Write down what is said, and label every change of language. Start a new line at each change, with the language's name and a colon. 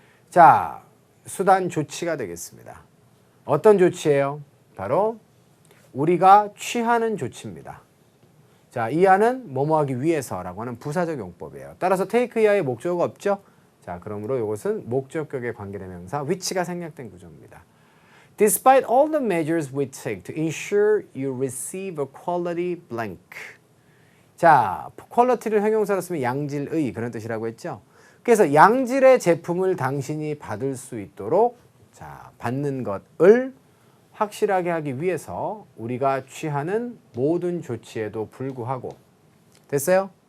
Korean: 자, 수단 조치가 되겠습니다. 어떤 조치예요? 바로 우리가 취하는 조치입니다. 자, 이하는 뭐뭐 하기 위해서라고 하는 부사적 용법이에요. 따라서 take 이하의 목적어가 없죠? 자, 그러므로 이것은 목적격의 관계대명사 which가 생략된 구조입니다.
English: Despite all the measures we take to ensure you receive a quality blank.
Korean: 자, quality를 형용사로 쓰면 양질의 그런 뜻이라고 했죠. 그래서 양질의 제품을 당신이 받을 수 있도록 자, 받는 것을 확실하게 하기 위해서 우리가 취하는 모든 조치에도 불구하고 됐어요?